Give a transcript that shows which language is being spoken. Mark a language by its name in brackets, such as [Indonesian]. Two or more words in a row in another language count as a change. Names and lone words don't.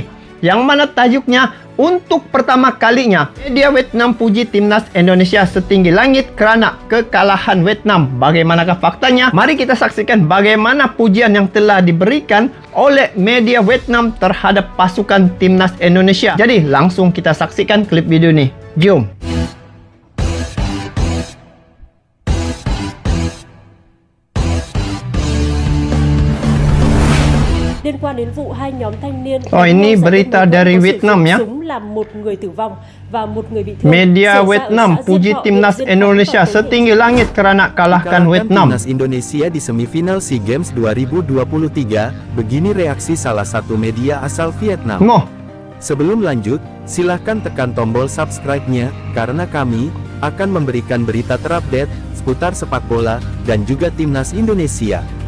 [Malay] Yang mana tajuknya, untuk pertama kalinya media Vietnam puji Timnas Indonesia setinggi langit kerana kekalahan Vietnam. Bagaimanakah faktanya? Mari kita saksikan bagaimana pujian yang telah diberikan oleh media Vietnam terhadap pasukan Timnas Indonesia. Jadi langsung kita saksikan klip video ini. Jom. [Vietnamese] Liên quan đến vụ hai nhóm thanh niên [Malay] ini berita dari Vietnam ya. [Vietnamese] súng làm một người tử vong và một người bị thương. [Malay] Media Vietnam puji Timnas Indonesia setinggi langit kerana kalahkan Vietnam. [Indonesian] Timnas Indonesia di semifinal SEA Games 2023, begini reaksi salah satu media asal Vietnam. Sebelum lanjut, silahkan tekan tombol subscribe-nya, karena kami akan memberikan berita terupdate seputar sepak bola dan juga Timnas Indonesia.